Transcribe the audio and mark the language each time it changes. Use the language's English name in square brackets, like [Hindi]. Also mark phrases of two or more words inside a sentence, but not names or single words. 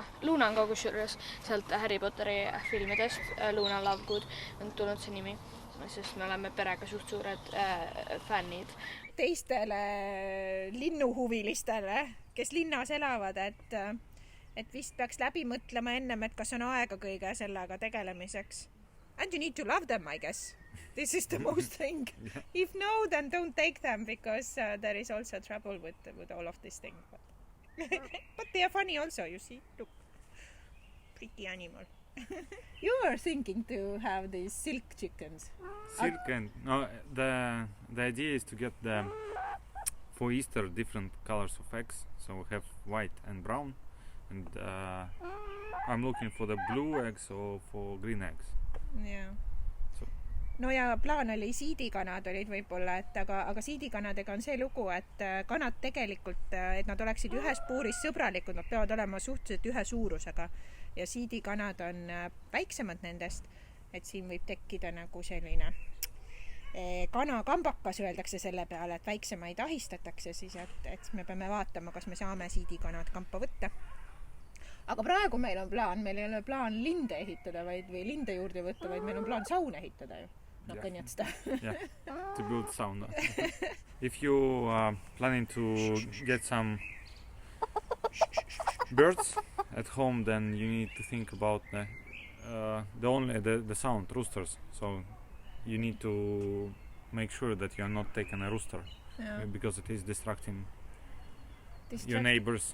[Estonian] Luna on ka kusjuures sealt Harry Potteri filmidest, Luna Lovegood on tulnud see nimi, sest me oleme perega suht suured fännid. Teistele linnuhuvilistele, kes linnas elavad, et vist peaks läbi mõtlema ennem, et kas on aega kõige sellega tegelemiseks. [English] And you need to love them, I guess. This is the most thing. If no, then don't take them because there is also trouble with all of this thing. But they are funny also, you see. Look, pretty animal. You were thinking to have these silk chickens. Silk and the idea is to get for Easter different colors of eggs. So we have white and brown, and I'm looking for the blue eggs or for green eggs. Yeah. [Estonian] No ja plaan oli siidikanad olid võib-olla, aga siidikanadega on see lugu, et kanad tegelikult, et nad oleksid ühes puuris sõbralikud, nad peavad olema suhteliselt ühe suurusega ja siidikanad on väiksemad nendest, et siin võib tekkida nagu selline kanakambakas, öeldakse selle peale, et väiksemaid ahistatakse siis, et me peame vaatama, kas me saame siidikanad kampa võtta. Aga praegu meil on plaan, meil ei ole plaan linde ehitada või linde juurde võtta, vaid meil on plaan saun ehitada ju. [Russian] Наконец-то. [English] Yeah, to build sauna. If you are planning to get some birds at home, then you need to think about the sound, roosters. So you need to make sure that you are not taking a rooster, because it is distracting your neighbors